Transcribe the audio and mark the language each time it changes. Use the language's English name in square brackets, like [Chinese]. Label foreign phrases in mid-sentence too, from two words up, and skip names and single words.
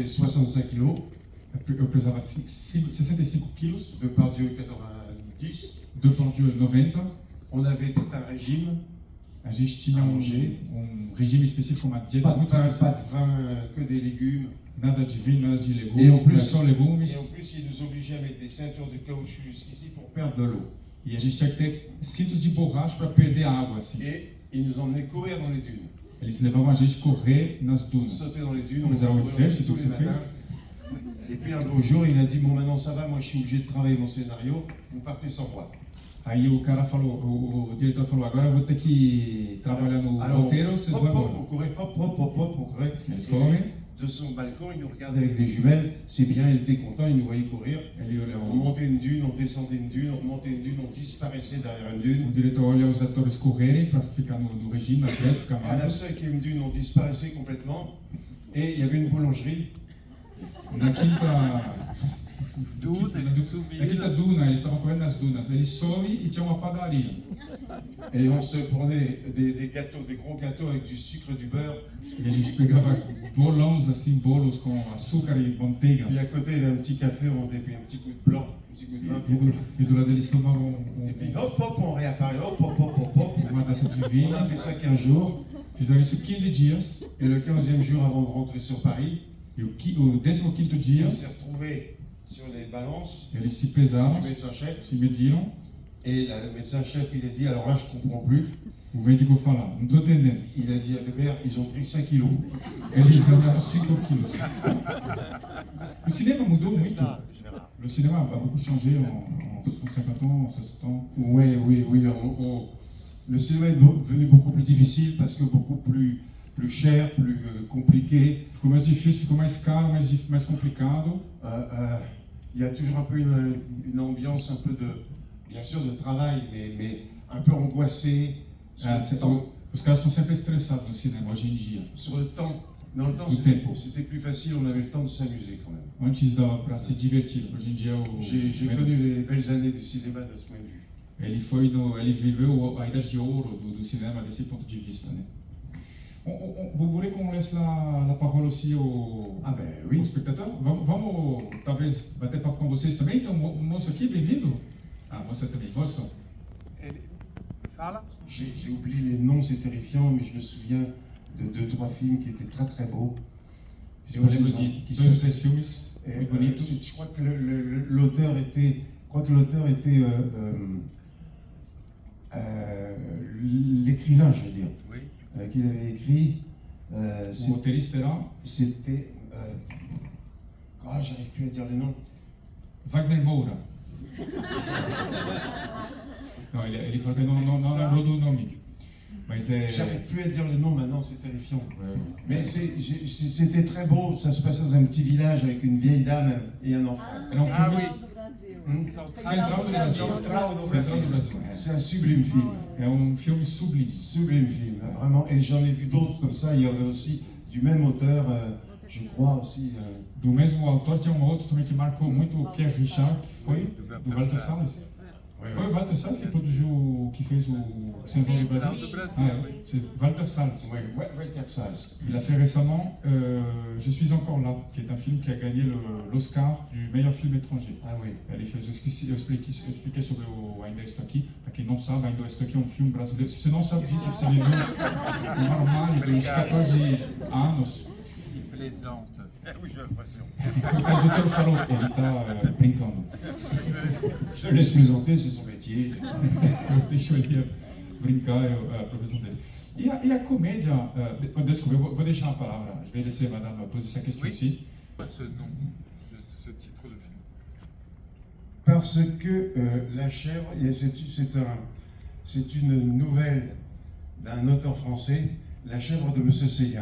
[French] Je faisais 65 kilos. [Portuguese] Eu pesava 65 quilos. [French] Depardieu 90. Depardieu 90. On avait tout un régime. [Portuguese] A gente tinha regime específico, uma dieta muito específica. [French] Pas de vin, que des légumes. [Portuguese] Nada de vinho, nada de legumes. [French] Et en plus, [Portuguese] só legumes. [French] Et en plus, ils nous obligeaient à mettre des ceintures de caoutchouc ici pour perdre de l'eau. [Portuguese] E a gente tinha que ter cintos de borracha para perder a água, assim. [French] Et ils nous emmenaient courir dans les dunes. [Portuguese] Eles levavam a gente correr nas dunas. [French] Sauter dans les dunes. [Portuguese] Mas é o exército que você fez? [French] Et puis un beau jour, il a dit, bon maintenant ça va, moi je suis obligé de travailler mon scénario, vous partez sans moi. [Portuguese] Aí o cara falou, o diretor falou, agora eu vou ter que trabalhar no roteiro, vocês vão embora. [French] On courait, on courait. [Portuguese] Eles correm. [French] De son balcon, il nous regardait avec des jumelles, c'est bien, il était content, il nous voyait courir. On montait une dune, on descendait une dune, on remontait une dune, on disparaissait derrière une dune. [Portuguese] O diretor olha os atores correrem para ficar no regime, na dieta, ficar [French] À la [Portuguese] magro. [French] 5e dune, on disparaissait complètement, et il y avait une boulangerie. [Portuguese] Na quinta... Na quinta duna, eles estavam correndo nas dunas. Eles sobem e tinha uma padaria. [French] Et on se prenait des gâteaux, des gros gâteaux avec du sucre et du beurre. [Portuguese] E a gente pegava bolões assim, bolos com açúcar e manteiga. [French] Puis à côté, il y avait un petit café, on avait un petit coup de blanc, un petit coup de vin. [Portuguese] E do lado eles tomavam [French] Et puis hop, hop, on réapparaît, hop, hop, hop, hop, hop. [Portuguese] uma taça de [French] On [Portuguese] vinho. [French] a fait ça 15 jours. [Portuguese] Fizeram isso 15 dias. [French] Et le 15e jour, avant de rentrer sur Paris, [Portuguese] E o 15º dia, [French] on s'est retrouvés sur les balances [Portuguese] eles se pesaram, [French] du médecin-chef. [Portuguese] se mediram. [French] Et là, le médecin-chef, il a dit, alors là, je ne comprends plus. [Portuguese] O médico fala, não estou entendendo. [French] Il a dit à Weber, ils ont pris 5 kilos. [Portuguese] Eles ganharam 5 quilos. O cinema mudou muito. [French] Le cinéma a beaucoup changé en 50 ans, en 60 ans. Oui, oui, oui. Le cinéma est devenu beaucoup plus difficile parce que beaucoup plus cher, plus compliqué. [Portuguese] Ficou mais difícil, ficou mais caro, mais complicado. [French] Il y a toujours un peu une ambiance un peu bien sûr de travail, mais un peu angoissée. [Portuguese] Os caras são sempre estressados no cinema hoje em dia. [French] Sur le temps. Dans le temps, c'était plus facile, on avait le temps de s'amuser quand même. [Portuguese] Antes dava para se divertir. Hoje em dia [French] J'ai connu les belles années du cinéma de ce point de vue. [Portuguese] Ele viveu a idade de ouro do cinema desse ponto de vista, né? [French] Vous voulez qu'on laisse la parole aussi aux spectateurs? [Portuguese] Vamos talvez bater papo com vocês também? Então, o moço aqui, bem-vindo. Ah, moça também, moça. Fala. [French] J'ai oublié les noms, c'est terrifiant, mais je me souviens de 2-3 films qui étaient très très beaux. [Portuguese] Eu lembro de 2 ou 3 filmes muito bonitos. [French] Je crois que l'auteur était l'écrivain, je veux dire, qu'il avait écrit. [Portuguese] O roteirista era... [French] C'était... j'arrive plus à dire les noms. [Portuguese] Wagner Moura. Não, ele falou que não lembrou do nome. Mas é... [French] J'arrive plus à dire le nom maintenant, c'est terrifiant. Ouais. Mais c'était très beau, ça se passait dans un petit village avec une vieille dame et un enfant. [Portuguese] Era um Ah filme [French] oui. [Portuguese] central do Brasil. Central do Brasil. [French] C'est un sublime film. [Portuguese] É um filme sublime. [French] Sublime film, vraiment. Et j'en ai vu d'autres comme ça. Il y avait aussi du même auteur, je crois aussi. [Portuguese] Do mesmo autor, tinha um outro também que marcou muito o Pierre Richard, que foi do Walter Salles. Foi o Walter Salles que produziu, que fez o Central do Brasil? Do Brasil, Ah, é. [French] oui. C'est Walter Salles. Ouais, Walter Salles. Il a fait récemment Je suis encore là, qui est un film qui a gagné l'Oscar du meilleur film étranger. Ah oui. [Portuguese] Eu expliquei sobre o Ainda Estou Aqui. Para quem não sabe, Ainda Estou Aqui é um filme brasileiro. Se você não sabe disso, é que você viveu um armário de uns 14 anos. [French] Il plaisante. Oui, j'ai l'impression. [Portuguese] O tradutor falou, ele está brincando. [French] Je le laisse plaisanter, c'est son métier. [Portuguese] Eu deixo ele brincar, é a profissão dele. E a comédia, desculpa, eu vou deixar a palavra, [French] je vais laisser madame poser sa question Oui. aussi. Ce nom de ce titre de film. Parce que La Chèvre, c'est une nouvelle d'un auteur français, La Chèvre de Monsieur Séguin.